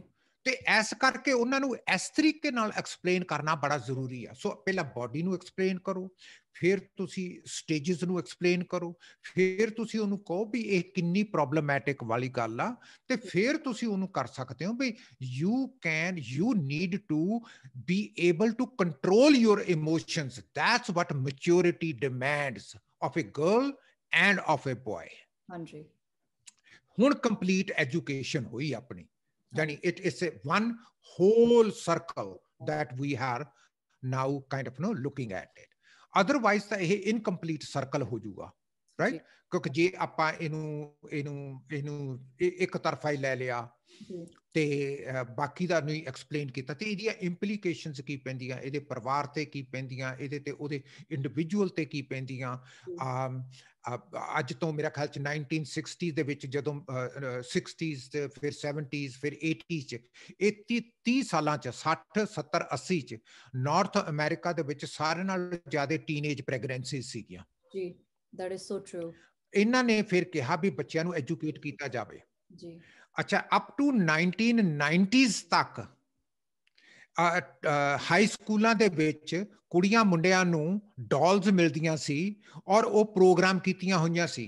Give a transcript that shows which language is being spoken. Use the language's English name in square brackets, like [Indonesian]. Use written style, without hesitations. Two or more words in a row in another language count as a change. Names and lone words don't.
[Punjabi] ਤੇ ਇਸ ਕਰਕੇ ਉਹਨਾਂ ਨੂੰ ਇਸ ਤਰੀਕੇ ਨਾਲ ਐਕਸਪਲੇਨ ਕਰਨਾ ਬੜਾ ਜ਼ਰੂਰੀ ਆ। ਸੋ ਪਹਿਲਾਂ ਬੋਡੀ ਨੂੰ ਐਕਸਪਲੇਨ ਕਰੋ, ਫਿਰ ਤੁਸੀਂ ਸਟੇਜਸ ਨੂੰ ਐਕਸਪਲੇਨ ਕਰੋ, ਫਿਰ ਤੁਸੀਂ ਉਹਨੂੰ ਕਹੋ ਵੀ ਇਹ ਕਿੰਨੀ ਪ੍ਰੋਬਲਮੈਟਿਕ ਵਾਲੀ ਗੱਲ ਆ, ਤੇ ਫਿਰ ਤੁਸੀਂ ਉਹਨੂੰ ਕਰ ਸਕਦੇ ਹੋ ਵੀ [English] you need to be able to control your emotions. That's what maturity demands of a girl and of a boy. [Punjabi] ਹਾਂਜੀ। ਹੁਣ [English] complete education [Punjabi] ਹੋਈ ਆਪਣੀ, [English] Yani it's a one whole circle that we are now kind of looking at it. [Punjabi] Otherwise ਤਾਂ ਇਹ [English] incomplete circle [Punjabi] ਹੋ ਜਾਊਗਾ, right? ਕਿਉਂਕਿ ਜੇ ਆਪਾਂ ਇਹਨੂੰ ਇੱਕ ਤਰਫਾ ਹੀ ਲੈ ਲਿਆ ਤੇ ਬਾਕੀ ਦਾ ਨਹੀਂ ਐਕਸਪਲੇਨ ਕੀਤਾ, ਤੇ ਇਹਦੀਆਂ ਇੰਪਲੀਕੇਸ਼ਨਸ ਕੀ ਪੈਂਦੀਆਂ, ਇਹਦੇ ਪਰਿਵਾਰ ਤੇ ਕੀ ਪੈਂਦੀਆਂ, ਇਹਦੇ ਤੇ ਉਹਦੇ ਇੰਡੀਵਿਜੂਅਲ ਤੇ ਕੀ ਪੈਂਦੀਆਂ। ਅੱਜ ਤੋਂ ਮੇਰਾ ਖਿਆਲ 'ਚ 1960 ਦੇ ਵਿੱਚ ਜਦੋਂ 60s ਤੇ ਫਿਰ 70s ਫਿਰ 80s 'ਚ ਇਹ 30 ਸਾਲਾਂ 'ਚ 60 70 80 'ਚ ਨਾਰਥ ਅਮਰੀਕਾ ਦੇ ਵਿੱਚ ਸਾਰਿਆਂ ਨਾਲੋਂ ਜ਼ਿਆਦਾ [English] teenage pregnancy [Punjabi] ਸੀਗੀਆਂ। ਜੀ, [English] that is so true. [Punjabi] ਇਹਨਾਂ ਨੇ ਫਿਰ ਕਿਹਾ ਵੀ ਬੱਚਿਆਂ ਨੂੰ ਐਜੂਕੇਟ ਕੀਤਾ ਜਾਵੇ। ਜੀ। ਅੱਛਾ, [English] up to [Punjabi] 1990s ਤੱਕ ਹਾਈ ਸਕੂਲਾਂ ਦੇ ਵਿੱਚ ਕੁੜੀਆਂ ਮੁੰਡਿਆਂ ਨੂੰ ਡਾਲਸ ਮਿਲਦੀਆਂ ਸੀ ਔਰ ਉਹ ਪ੍ਰੋਗਰਾਮ ਕੀਤੀਆਂ ਹੋਈਆਂ ਸੀ।